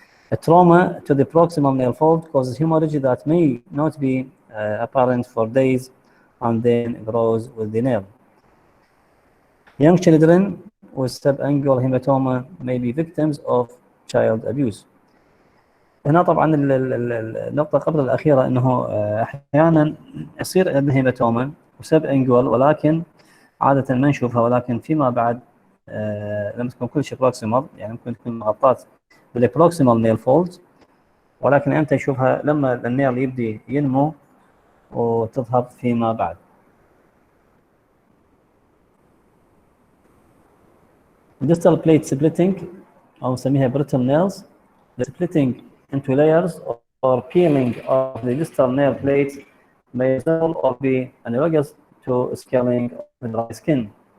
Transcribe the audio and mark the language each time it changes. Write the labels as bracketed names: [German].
[English] A trauma to the proximal nail fold causes hemorrhage that may not be apparent for days and then grows with the nail. Young children with subungual hematoma may be victims of child abuse. [Arabic] هنا طبعا النقطة قبل الأخيرة أنه أحيانا يصير عندنا هيماتوما وسبانجوال، ولكن عادة ما نشوفها، ولكن فيما بعد لما تكون كل شيء بروكسيمال، يعني ممكن تكون مغطاة بالبروكسيمال نيل فولد، ولكن أنت تشوفها لما النيل يبدي ينمو وتظهر فيما بعد. [English] distal plate splitting [Arabic] أو نسميها [English] brittle nails. The splitting into layers or peeling of the distal nail plates may result or be analogous to scaling of the dry skin.